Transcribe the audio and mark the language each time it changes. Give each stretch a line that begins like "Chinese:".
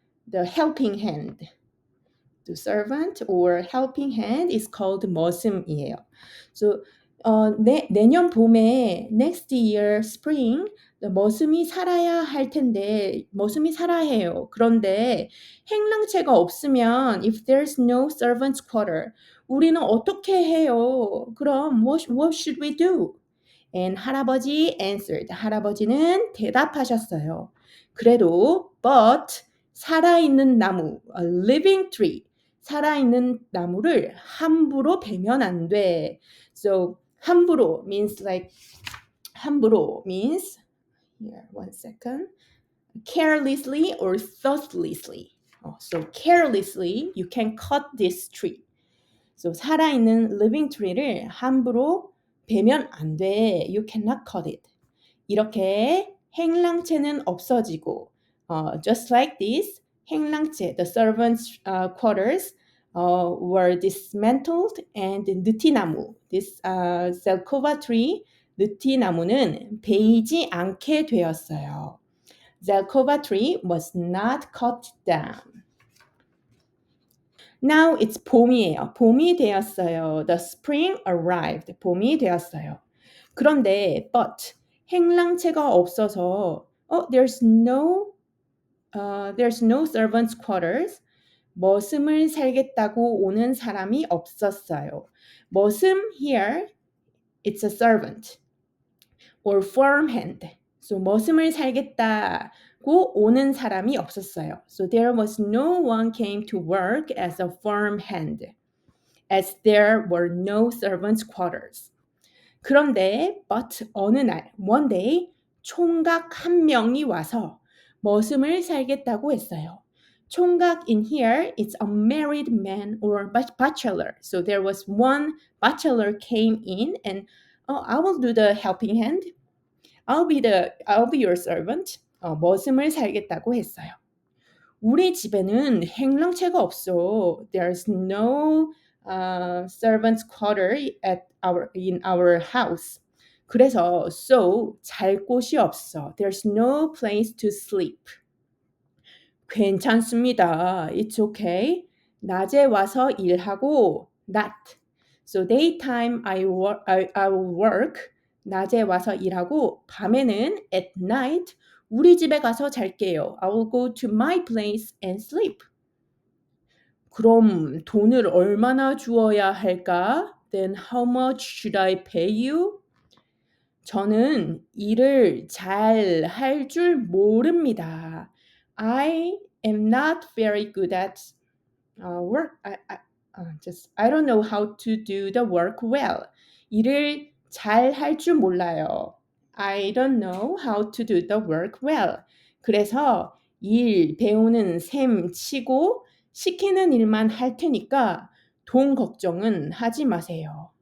English: The helping hand. The servant or helping hand is called 머슴이에요.
Korean: So 내년 봄에
English: next year spring
Korean: 머슴이 살아야 할 텐데 머슴이 살아야 해요. 그런데 행랑채가 없으면
English: if there's no servant's quarter
Korean: 우리는 어떻게 해요? 그럼
English: what should we do? And 할아버지 answered.
Korean: 할아버지는 대답하셨어요. 그래도
English: but
Korean: 살아있는 나무,
English: a living tree.
Korean: 살아있는 나무를 함부로 베면 안 돼.
English: So 함부로 means like 함부로 means here one second. Carelessly or thoughtlessly. So carelessly you can cut this tree.
Korean: So 살아있는
English: living tree
Korean: 를 함부로 베면 안 돼.
English: You cannot cut it.
Korean: 이렇게 행랑채는 없어지고
English: just like this 행랑채, the servants' quarters were dismantled and 느티나무, this zelkova tree,
Korean: 느티나무는 베이지 않게 되었어요.
English: Zelkova tree was not cut down. Now it's
Korean: 봄이에요. 봄이 되었어요.
English: The spring arrived.
Korean: 봄이 되었어요. 그런데
English: but
Korean: 행랑채가 없어서
English: there's no servants quarters.
Korean: 머슴을 살겠다고 오는 사람이 없었어요.
English: 머슴 here it's a servant or farmhand.
Korean: So 머슴을 살겠다고 오는 사람이 없었어요.
English: So there was no one came to work as a farmhand as there were no servants quarters.
Korean: 그런데 but 어느 날
English: one day
Korean: 총각 한 명이 와서 머슴을 살겠다고 했어요.
English: 총각 in here it's a married man or bachelor. So there was one bachelor came in and I will do the helping hand. I'll be your servant.
Korean: 머슴을 살겠다고 했어요. 우리 집에는 행랑채가 없어.
English: There's no servants' quarter in our house.
Korean: 그래서 so 잘 곳이 없어.
English: There's no place to sleep.
Korean: 괜찮습니다.
English: It's okay.
Korean: 낮에 와서 일하고 not.
English: So daytime I will work.
Korean: 낮에 와서 일하고 밤에는
English: at night
Korean: 우리 집에 가서 잘게요.
English: I will go to my place and sleep.
Korean: 그럼 돈을 얼마나 주어야 할까?
English: Then how much should I pay you?
Korean: 저는 일을 잘 할 줄 모릅니다.
English: I am not very good at work. I don't know how to do the work well.
Korean: 일을 잘 할 줄 몰라요.
English: I don't know how to do the work well.
Korean: 그래서 일 배우는 셈 치고 시키는 일만 할 테니까 돈 걱정은 하지 마세요.